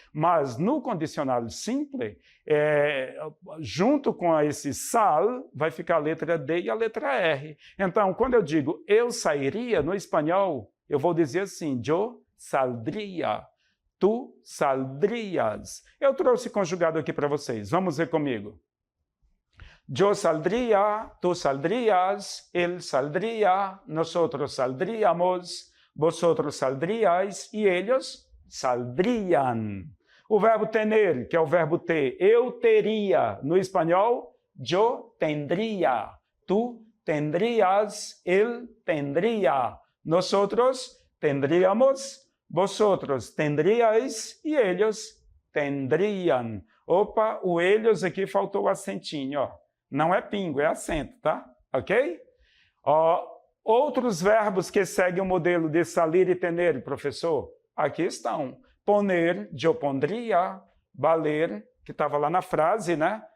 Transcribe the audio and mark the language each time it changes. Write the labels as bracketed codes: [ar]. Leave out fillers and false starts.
[pt] Mas no condicional simples, junto com esse sal, vai ficar a letra D e a letra R. Então, quando eu digo eu sairia, no espanhol, eu vou dizer assim, [es] yo saldría, tu saldrías. [pt] Eu trouxe conjugado aqui para vocês. Vamos ver comigo. [es] Yo saldría, tú saldrías, él saldría, nosotros saldríamos, vosotros saldríais e ellos saldrían. [pt] O verbo tener, que é o verbo ter, eu teria, no espanhol, [es] yo tendría, tú tendrías, él tendría, nosotros tendríamos, vosotros tendríais e eles tendriam. [pt] Opa, o eles aqui faltou o acentinho, ó. Não é pingo, é acento, tá? Ok? Outros verbos que seguem o modelo de salir e tener, professor, aqui estão. Poner, eu pondria, valer, que estava lá na frase, né?